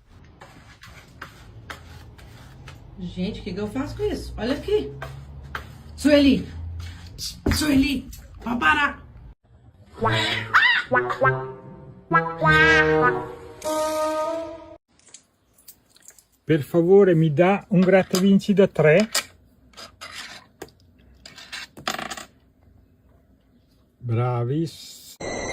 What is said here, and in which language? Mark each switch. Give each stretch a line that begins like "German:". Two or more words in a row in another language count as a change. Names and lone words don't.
Portuguese: Gente, o que eu faço com isso? Olha aqui. Sueli. Sueli. Papara.
Italian: Per favore mi dà un grattavinci da 3? Bravis.